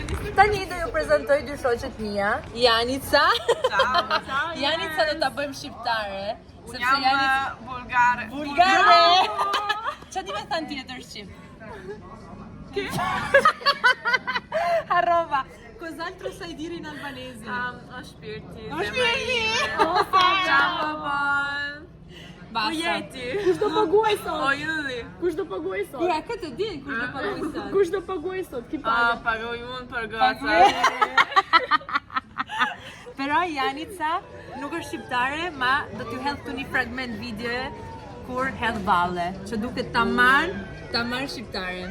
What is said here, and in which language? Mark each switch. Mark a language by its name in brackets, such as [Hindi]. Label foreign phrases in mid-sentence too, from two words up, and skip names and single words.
[Albanian] Tani do ju prezentoj dy shoqet mia. Janica. Ciao. Janica do ta bëjmë shqiptare. Sepse Jam Janica... bulgare. Bulgare! Qa di me thënë tjetër shqip? [Italian] Arrova, cos'altro sai dire in albanese? [Albanian] O shpirti. O shpirti! Ciao babon. Basta. Ujeti. Kush do paguaj sot? O judi. Kush do paguaj sot? Ja, këtë din kush do paguaj sot. Kush do paguaj sot? Ki Pa, paga? pagoj unë për goca. Pero Janica nuk është shqiptare, ma do t'ju hedh këtu një fragment videoje kur hedh valle, që duket tamam shqiptare.